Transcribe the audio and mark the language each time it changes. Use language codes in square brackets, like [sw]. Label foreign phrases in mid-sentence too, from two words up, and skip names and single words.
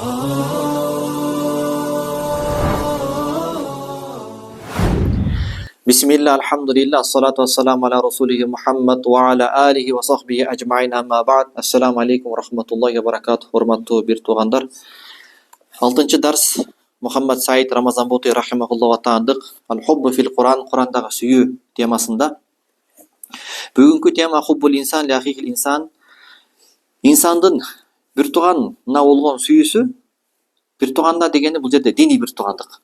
[ar] بسم الله، الحمد لله، الصلاة والسلام على رسوله محمد وعلى آله وصحبه أجمعين، أما بعد. السلام عليكم ورحمة الله وبركاته. [ky] Урматтуу бир туугандар. 6-чы дарс Мухаммад Саид Рамазанбути рахимахуллах атаандык [ar] الحب في القرآن, [ky] Курандагы сүйүү темасында. Бүгүнкү тема [ar] حب الإنسان لأخيه الإنسان. [ky] Инсандын бир тууганына болгон сүйүүсү, бир тууганына дегени бул жерде диний бир туугандык.